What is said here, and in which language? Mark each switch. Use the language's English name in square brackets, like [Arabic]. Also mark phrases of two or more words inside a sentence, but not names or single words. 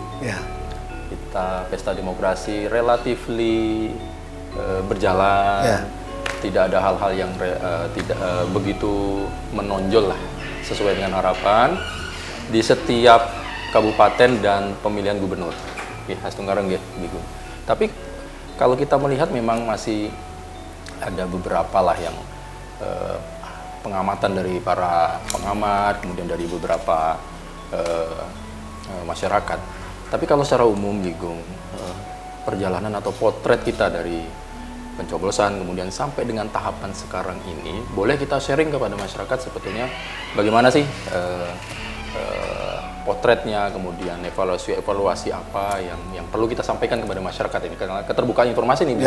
[Indonesian] Ya. Kita pesta demokrasi relatifly berjalan. Ya. Tidak ada hal-hal yang tidak begitu menonjol lah sesuai dengan harapan di setiap kabupaten dan pemilihan gubernur. [Balinese] Nggih, Astungkare nggih, Gung. [Indonesian] Tapi kalau kita melihat memang masih ada beberapa lah yang pengamatan dari para pengamat, kemudian dari beberapa masyarakat. Tapi kalau secara umum, Gung, perjalanan atau potret kita dari pencoblosan kemudian sampai dengan tahapan sekarang ini, boleh kita sharing kepada masyarakat sebetulnya bagaimana sih potretnya, kemudian evaluasi apa yang perlu kita sampaikan kepada masyarakat ini karena keterbukaan informasi nih.